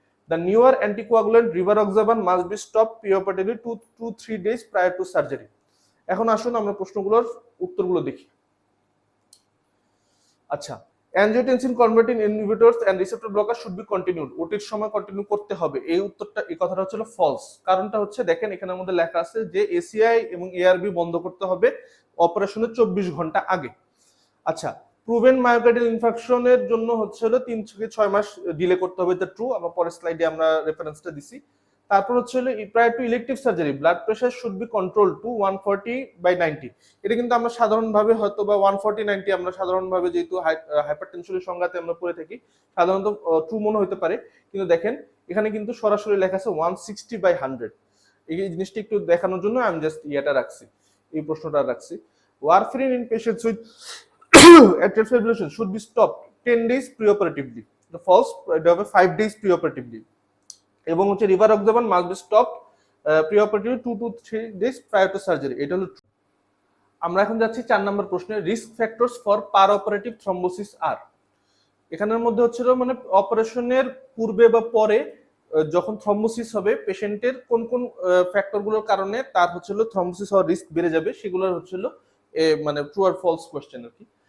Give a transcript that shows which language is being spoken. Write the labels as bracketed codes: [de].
[en] The newer anticoagulant rivaroxaban must be stopped preoperatively 2 to 3 days prior to surgery. [bn] এখন আসুন আমরা প্রশ্নগুলোর উত্তরগুলো দেখি। আচ্ছা, angiotensin converting inhibitors and receptor blocker [en] should be continued, [bn] ওটির সময় কন্টিনিউ করতে হবে, এই উত্তরটা এই কথাটা হচ্ছে ফলস। কারণটা হচ্ছে দেখেন এখানের মধ্যে লেখা আছে যে এসিআই এবং এআরবি বন্ধ করতে হবে অপারেশনের 24 ঘন্টা আগে। আচ্ছা, প্রুভেন মায়োকার্ডিয়াল ইনফাকশনের জন্য হচ্ছে হলো 3 থেকে 6 মাস ডিলে করতে হবে, এটা ট্রু, আমরা পরের স্লাইডে আমরা রেফারেন্সটা দিছি। তারপর হচ্ছে হলো [en] prior to elective surgery blood pressure should be control to [bn] 140/90, এটা কিন্তু আমরা সাধারণভাবে হয়তো বা 140/90 আমরা সাধারণভাবে যেহেতু হাইপারটেনশনের সংজ্ঞাতে আমরা পড়ে থাকি সাধারণত ট্রু মনে হতে পারে, কিন্তু দেখেন এখানে কিন্তু সরাসরি লেখা আছে 160/100। এই জিনিসটা একটু দেখানোর জন্য আমি জাস্ট ইয়েটা রাখছি, এই প্রশ্নটা রাখছি। [en] Warfarin in patients with atrial fibrillation should be stopped 10 days preoperatively. The false, [bn] এটা হবে [en] 5 days preoperatively. এবং হচ্ছে rivaroxaban must be stopped preoperatively 2 to 3 days prior to surgery, [bn] এটা হলো ট্রু। আমরা এখন যাচ্ছি 4 নম্বর প্রশ্নে, [en] Risk factors for perioperative thrombosis are. [bn] এখানের মধ্যে হচ্ছে মানে অপারেশনের পূর্বে বা পরে যখন থ্রম্বোসিস হবে পেশেন্টের কোন কোন ফ্যাক্টরগুলোর কারণে তার হচ্ছে থ্রম্বোসিস হওয়ার রিস্ক বেড়ে যাবে, সেগুলো হচ্ছে মানে ট্রু আর ফলস কোশ্চেন আর কি।